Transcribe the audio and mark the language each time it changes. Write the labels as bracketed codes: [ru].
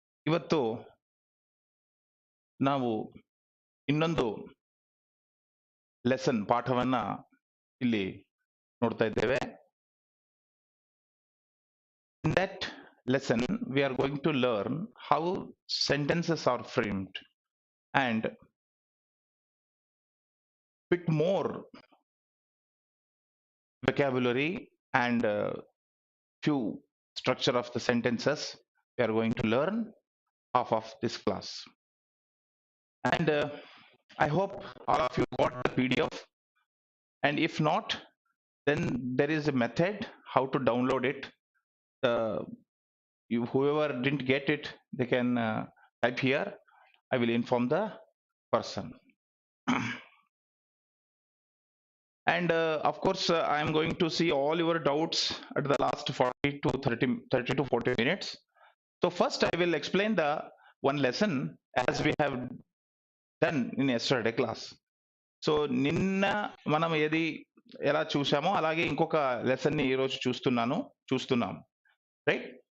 [kn] ಇವತ್ತು ನಾವು ಇನ್ನೊಂದು ಲೆಸನ್ ಪಾಠವನ್ನ ಇಲ್ಲಿ ನೋಡ್ತಾ ಇದ್ದೇವೆ. [en] In that lesson, we are going to learn how sentences are framed and bit more vocabulary and few structure of the sentences we are going to learn half of this class. And I hope all of you got the PDF, and if not, then there is a method how to download it. Whoever didn't get it, they can type here. I will inform the person. And of course, I am going to see all your doubts at the last 40 to 30 to 40 minutes. So first I will explain the one lesson as we have done in yesterday class. [te] So నిన్న మనం ఏది ఎలా చూసామో అలాగే ఇంకొక lesson ని ఈ రోజు చూస్తున్నాం, రైట్?